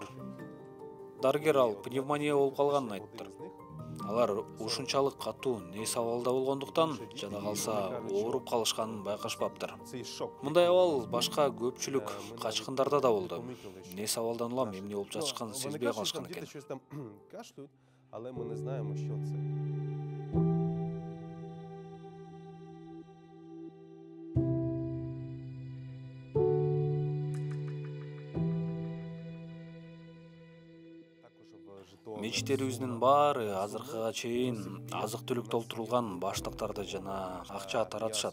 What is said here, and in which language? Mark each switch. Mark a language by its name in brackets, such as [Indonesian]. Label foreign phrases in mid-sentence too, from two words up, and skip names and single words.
[Kyrgyz] Дарыгер ал пневмония болуп калганын айттыр. Алар ушунчалык катуу нес абалда болгондуктан жада калса ооруп калышканын байкашпаптыр. Мындай абал башка көпчүлүк качкындарда да болду. Нес абалдан улам эмне болуп жатышканын сезбей калышкан экен. [Ukrainian] Але ми не знаємо, що це. [Kyrgyz] Мечиттерибиздин баары азыркыга чейин азык-түлүк толтурулган баштыктарды жана акча таратышат.